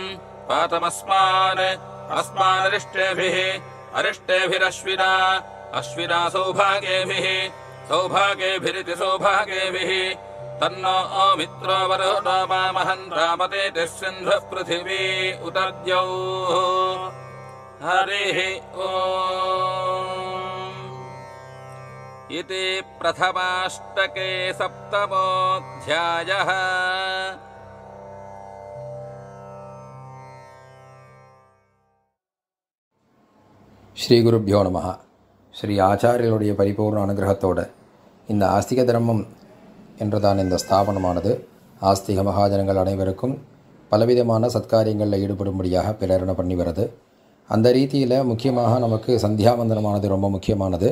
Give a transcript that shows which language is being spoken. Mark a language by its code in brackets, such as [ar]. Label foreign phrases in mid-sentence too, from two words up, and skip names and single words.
[sa] पातमस्मान् अस्मानरिष्टेभिः अरिष्टेभिरश्विना अश्विना सौभागेभिः सौभागेभिरिति सौभागेभिः तन्नो मित्रो वरुणो मामहन्तामतेति सिन्धुः पृथिवी उतद्यौः हरिः ओम् इति प्रथमाष्टके सप्तमोऽध्यायः। श्री गुरुभ्यो नमः. [ta] ஸ்ரீ ஆச்சாரியர்களுடைய பரிபூர்ண அனுகிரகத்தோடு இந்த ஆஸ்திக தர்மம் என்றுதான் இந்த ஸ்தாபனமானது ஆஸ்திக மகாஜனங்கள் அனைவருக்கும் பலவிதமான சத்காரியங்களில் ஈடுபடும்படியாக பிரேரணை பண்ணி வருது. அந்த ரீதியில் முக்கியமாக நமக்கு சந்தியாவந்தனமானது ரொம்ப முக்கியமானது.